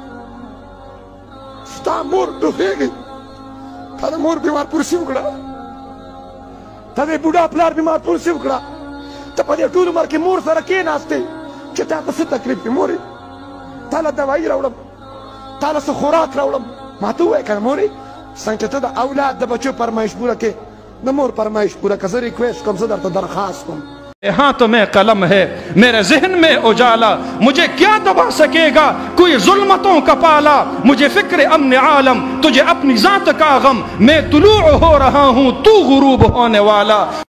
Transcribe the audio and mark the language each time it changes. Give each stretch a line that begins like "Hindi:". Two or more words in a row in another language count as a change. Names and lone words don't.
Pashto: ستا مور ټوخېږي تا د مور بیمار پرسي وکړه تا د بوډا پلار بیمار پرسي وکړه ته په دې ټول عمر کې مور سره کېناستې چې تا ته څه تکلیف وي مورې تا له دوایي راوړم تا له څه خوراک راوړم ما ته ووایه که نه مورې څنګه چې ته د اولاد د بچو فرمایش پوره کې د مور فرمایش پوره که زه ریکویسٹ کوم زه درته درخواست کوم
Urdu: ہاتھوں میں قلم ہے میرے ذہن میں اجالا مجھے کیا دبا سکے گا کوئی ظلمتوں کا پالا مجھے فکر امن عالم تجھے اپنی ذات کا غم میں طلوع ہو رہا ہوں تو غروب ہونے والا